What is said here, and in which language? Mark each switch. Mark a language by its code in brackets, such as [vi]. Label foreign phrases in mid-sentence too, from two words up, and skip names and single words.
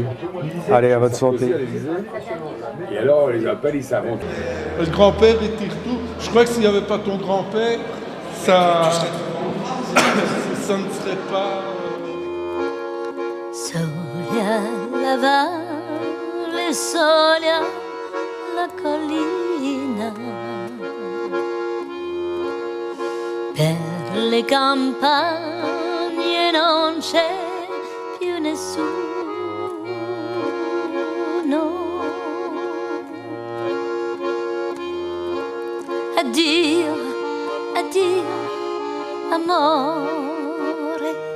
[fr] Allez, à votre santé. Et alors, les appels, ils s'inventent. Le grand-père était tout. Je crois que s'il n'y avait pas ton grand-père, ça ne serait pas... [it] Solia la valle, solia la collina. Per le campagne non c'è più nessuno. Addio, addio, amore.